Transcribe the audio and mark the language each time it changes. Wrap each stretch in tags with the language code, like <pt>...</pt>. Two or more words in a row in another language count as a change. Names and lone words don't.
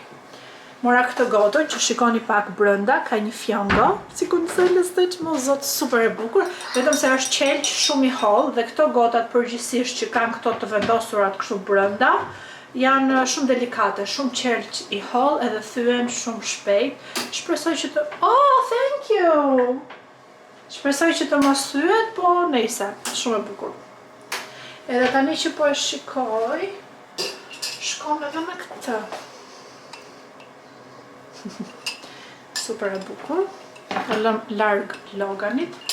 <sq>Mora këtë gotën që shikoni pak brënda, ka një fjango, si ku nëse lëstëq më zotë super e bukur, vetëm se është qelq shumë i hollë dhe këto gotat përgjithsisht që kanë këto të vendosurat kështu brënda, janë shumë delikate, shumë qelq i hollë edhe thyen shumë shpejt. Shpresoj që të...</sq> <en>Oh, thank you!</en> <sq>Shpresoj që të mos thyet, po nejse, shumë e bukur. Edhe tani që po e shikoj, shkon edhe me këtë. Super e bukur. E lëm larg loganit.</sq>